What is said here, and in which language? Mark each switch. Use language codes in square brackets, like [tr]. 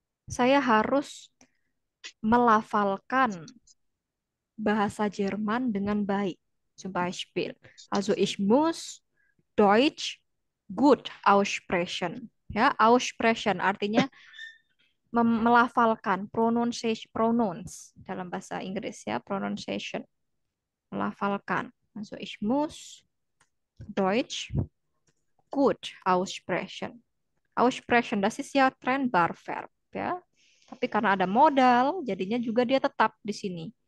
[id] Saya harus melafalkan bahasa Jerman dengan baik. [de] Zum Beispiel. Also ich muss Deutsch gut aussprechen. [id] Ya, aussprechen artinya melafalkan pronunciation pronounce dalam bahasa Inggris ya, pronunciation. Melafalkan. [de] Also ich muss Deutsch gut aussprechen. Aussprechen, das ist ja trennbar Verb ya. [id] Tapi karena ada modal, jadinya juga dia tetap di sini.